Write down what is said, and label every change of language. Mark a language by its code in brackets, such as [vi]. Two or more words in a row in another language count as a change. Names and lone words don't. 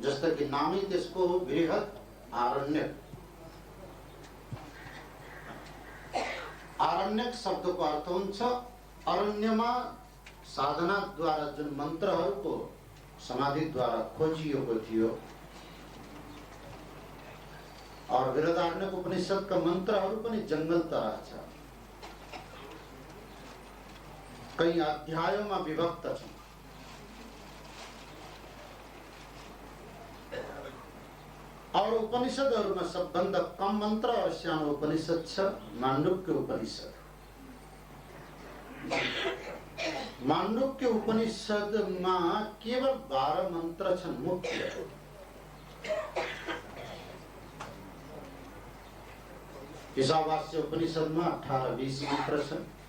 [ne] जस्तो कि नामै त्यसको हो बृहत आरण्यक। आरण्यक शब्दको अर्थ हुन्छ अरण्यमा साधना द्वारा जुन मन्त्रहरूको समाधि द्वारा खोजिएको थियो। और बृहदारण्यक उपनिषदका मन्त्रहरू पनि [hi] जंगल तरह [ne] छ। [hi] कई अध्यायों में विभक्त छन्। [ne] और उपनिषदहरूमा सबभन्दा कम मंत्र और सानो उपनिषद छ माण्डुक्य उपनिषद। माण्डुक्य उपनिषदमा केवल 12 मंत्र छन् मुख्य। ईशावास्य उपनिषदमा 18-20 मंत्र छन्।